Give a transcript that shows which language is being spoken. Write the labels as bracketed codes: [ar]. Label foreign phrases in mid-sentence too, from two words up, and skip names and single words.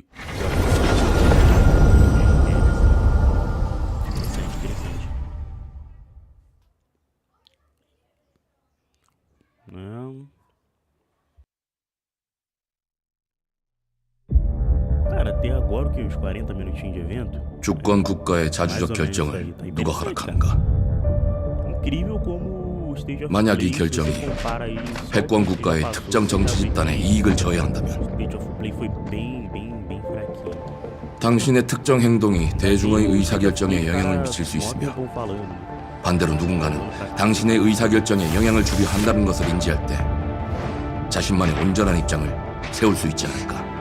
[pt] Interessante. Não. Cara, até agora o que? Uns 40 minutinhos de evento? [ko] 주권 국가의 자주적 결정을 누가 허락하는가? 만약 이 결정이 패권 국가의 특정 정치 집단의 이익을 저해한다면 당신의 특정 행동이 대중의 의사결정에 영향을 미칠 수 있으며 반대로 누군가는 당신의 의사결정에 영향을 주려 한다는 것을 인지할 때 자신만의 온전한 입장을 세울 수 있지 않을까?